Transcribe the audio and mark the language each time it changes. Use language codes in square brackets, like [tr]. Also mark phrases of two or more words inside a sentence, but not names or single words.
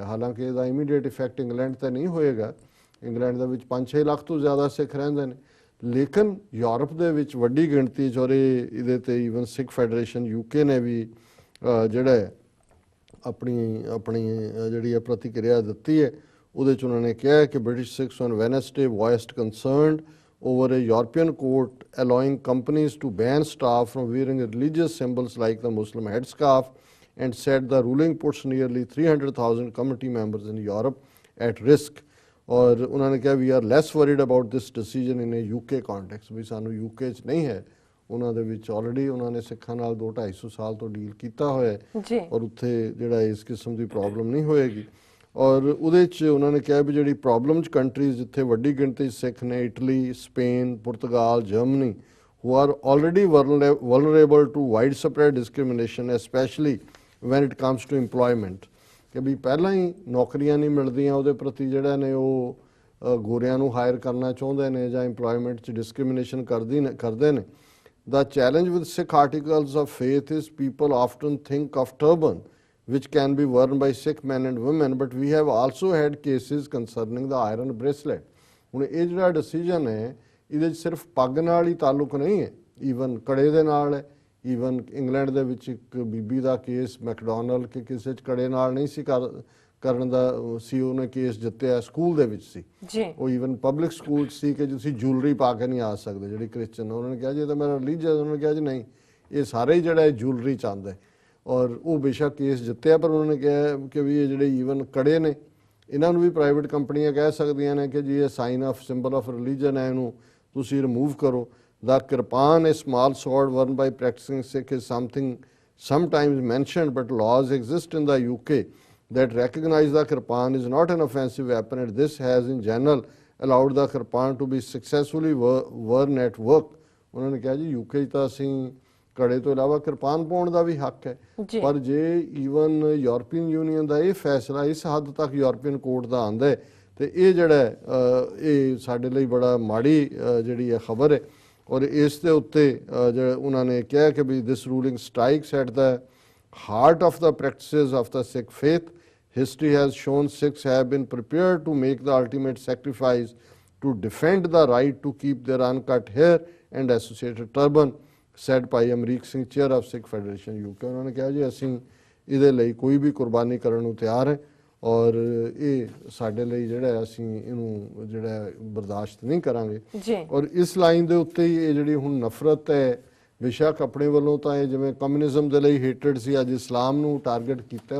[pa] ਹਾਲਾਂਕਿ ਇਹਦਾ [en] immediate effect [pa] ਇੰਗਲੈਂਡ ਤੇ ਨਹੀਂ ਹੋਏਗਾ, ਇੰਗਲੈਂਡ ਦੇ ਵਿੱਚ 5-6 ਲੱਖ ਤੋਂ ਜ਼ਿਆਦਾ ਸਿੱਖ ਰਹਿੰਦੇ ਨੇ, ਲੇਕਿਨ ਯੂਰਪ ਦੇ ਵਿੱਚ ਵੱਡੀ ਗਿਣਤੀ 'ਚ ਔਰ ਇਹਦੇ ਤੇ ਈਵਨ ਸਿੱਖ ਫੈਡਰੇਸ਼ਨ UK ਨੇ ਵੀ ਜਿਹੜਾ ਆਪਣੀ ਜਿਹੜੀ ਪ੍ਰਤੀਕਿਰਿਆ ਦਿੱਤੀ ਹੈ ਉਹਦੇ 'ਚ ਉਹਨਾਂ ਨੇ ਕਿਹਾ ਕਿ [en] British Sikhs on Wednesday voiced concerned over a European court allowing companies to ban staff from wearing religious symbols like the Muslim headscarf and said the ruling puts nearly 300,000 committee members in Europe at risk. [hi] और उन्होंने कहा [en] we are less worried about this decision in a UK context, [pa] ਵੀ ਸਾਨੂੰ UK 'ਚ ਨਹੀਂ ਹੈ, ਉਹਨਾਂ ਦੇ ਵਿੱਚ ਆਲਰੇਡੀ ਉਹਨਾਂ ਨੇ ਸਿੱਖਾਂ ਨਾਲ 200-250 ਸਾਲ ਤੋਂ ਡੀਲ ਕੀਤਾ ਹੋਇਆ ਹੈ ਔਰ ਉੱਥੇ ਜਿਹੜਾ ਇਸ ਕਿਸਮ ਦੀ ਪ੍ਰੋਬਲਮ ਨਹੀਂ ਹੋਏਗੀ। ਔਰ ਉਹਦੇ 'ਚ ਉਹਨਾਂ ਨੇ ਕਿਹਾ ਵੀ ਜਿਹੜੀ ਪ੍ਰੋਬਲਮ 'ਚ ਕੰਟਰੀਜ਼ ਜਿੱਥੇ ਵੱਡੀ ਗਿਣਤੀ ਸਿੱਖ ਨੇ, ਇਟਲੀ, ਸਪੇਨ, ਪੁਰਤਗਾਲ, ਜਰਮਨੀ, [en] who are already vulnerable to widespread discrimination, especially when it comes to employment, [pa] ਕਿ ਵੀ ਪਹਿਲਾਂ ਹੀ ਨੌਕਰੀਆਂ ਨਹੀਂ ਮਿਲਦੀਆਂ, ਉਹਦੇ ਪ੍ਰਤੀ ਜਿਹੜਾ ਨੇ ਉਹ ਗੋਰਿਆਂ ਨੂੰ ਹਾਇਰ ਕਰਨਾ ਚਾਹੁੰਦੇ ਨੇ ਜਾਂ ਇੰਪਲੋਇਮੈਂਟ 'ਚ ਡਿਸਕ੍ਰਿਮੀਨੇਸ਼ਨ ਕਰਦੇ ਨੇ। [en] The challenge with Sikh articles of faith is people often think of turban, which can be worn by Sikh men and women, but we have also had cases concerning the iron bracelet. [pa] ਹੁਣ ਇਹ ਜਿਹੜਾ ਡਿਸੀਜਨ ਹੈ ਇਹਦੇ 'ਚ ਸਿਰਫ ਪੱਗ ਨਾਲ ਹੀ ਤਾਲੁਕ ਨਹੀਂ ਹੈ, ਈਵਨ ਕੜੇ ਦੇ ਨਾਲ ਹੈ। ਈਵਨ ਇੰਗਲੈਂਡ ਦੇ ਵਿੱਚ ਇੱਕ ਬੀਬੀ ਦਾ ਕੇਸ ਮੈਕਡੋਨਲਡ ਕਿ ਕਿਸੇ 'ਚ ਕੜੇ ਨਾਲ ਨਹੀਂ ਸੀ ਕਰਨ ਦਾ ਸੀ, ਉਹਨੇ ਕੇਸ ਜਿੱਤਿਆ, ਸਕੂਲ ਦੇ ਵਿੱਚ ਸੀ ਜੀ ਉਹ, ਈਵਨ ਪਬਲਿਕ ਸਕੂਲ 'ਚ ਸੀ ਕਿ ਤੁਸੀਂ ਜੂਲਰੀ ਪਾ ਕੇ ਨਹੀਂ ਆ ਸਕਦੇ ਜਿਹੜੀ ਕ੍ਰਿਸਚਨ। ਉਹਨਾਂ ਨੇ ਕਿਹਾ ਜੀ ਇਹ ਤਾਂ ਮੇਰਾ ਰਿਲੀਜੀਅਸ, ਉਹਨਾਂ ਨੇ ਕਿਹਾ ਜੀ ਨਹੀਂ ਇਹ ਸਾਰੇ ਹੀ ਜਿਹੜਾ ਜੂਲਰੀ ਚਾਹੁੰਦਾ। ਔਰ ਉਹ ਬੇਸ਼ੱਕ ਕੇਸ ਜਿੱਤਿਆ, ਪਰ ਉਹਨਾਂ ਨੇ ਕਿਹਾ ਕਿ ਵੀ ਇਹ ਜਿਹੜੇ ਈਵਨ ਕੜੇ ਨੇ ਇਹਨਾਂ ਨੂੰ ਵੀ ਪ੍ਰਾਈਵੇਟ ਕੰਪਨੀਆਂ ਕਹਿ ਸਕਦੀਆਂ ਨੇ ਕਿ ਜੀ ਇਹ [en] sign of symbol of religion [pa] ਹੈ, ਇਹਨੂੰ ਤੁਸੀਂ ਰਿਮੂਵ ਕਰੋ। [en] The kirpan, a small sword worn by practicing Sikh, is something sometimes mentioned, but laws exist in the UK that recognize the kirpan is not an offensive weapon, and this has in general allowed the kirpan to be successfully worn at work. [pa] ਉਹਨਾਂ ਨੇ ਕਿਹਾ ਜੀ UK 'ਚ ਤਾਂ ਅਸੀਂ ਕੜੇ ਤੋਂ ਇਲਾਵਾ ਕਿਰਪਾਨ ਪਾਉਣ ਦਾ ਵੀ ਹੱਕ ਹੈ, ਪਰ ਜੇ ਈਵਨ ਯੂਰਪੀਅਨ ਯੂਨੀਅਨ ਦਾ ਇਹ ਫੈਸਲਾ ਇਸ ਹੱਦ ਤੱਕ ਯੂਰਪੀਅਨ ਕੋਰਟ ਦਾ ਆਂਦਾ ਹੈ ਤੇ ਇਹ ਜਿਹੜਾ ਇਹ ਸਾਡੇ ਲਈ ਬੜਾ ਮਾੜੀ ਜਿਹੜੀ ਹੈ ਖਬਰ ਹੈ। ਔਰ ਇਸ ਦੇ ਉੱਤੇ ਜਿਹੜਾ ਉਹਨਾਂ ਨੇ ਕਿਹਾ ਕਿ ਵੀ [en] this ruling strikes at the heart of the practices of the Sikh faith. History has shown Sikhs have been prepared to make the ultimate sacrifice to defend the right to keep their uncut hair and associated turban, said ਭਾਈ ਅਮਰੀਕ ਸਿੰਘ, chair of Sikh Federation UK. [pa] ਉਹਨਾਂ ਨੇ ਕਿਹਾ ਜੀ ਅਸੀਂ ਇਹਦੇ ਲਈ ਕੋਈ ਵੀ ਕੁਰਬਾਨੀ ਕਰਨ ਨੂੰ ਤਿਆਰ ਹੈ ਔਰ ਇਹ ਸਾਡੇ ਲਈ ਜਿਹੜਾ ਅਸੀਂ ਇਹਨੂੰ ਜਿਹੜਾ ਬਰਦਾਸ਼ਤ ਨਹੀਂ ਕਰਾਂਗੇ। ਔਰ ਇਸ ਲਾਈਨ ਦੇ ਉੱਤੇ ਹੀ ਇਹ ਜਿਹੜੀ ਹੁਣ ਨਫ਼ਰਤ ਹੈ, ਬੇਸ਼ੱਕ ਆਪਣੇ ਵੱਲੋਂ ਤਾਂ ਇਹ ਜਿਵੇਂ ਕਮਿਊਨਿਜ਼ਮ ਦੇ ਲਈ ਹੇਟਡ ਸੀ, ਅੱਜ ਇਸਲਾਮ ਨੂੰ ਟਾਰਗੇਟ ਕੀਤਾ।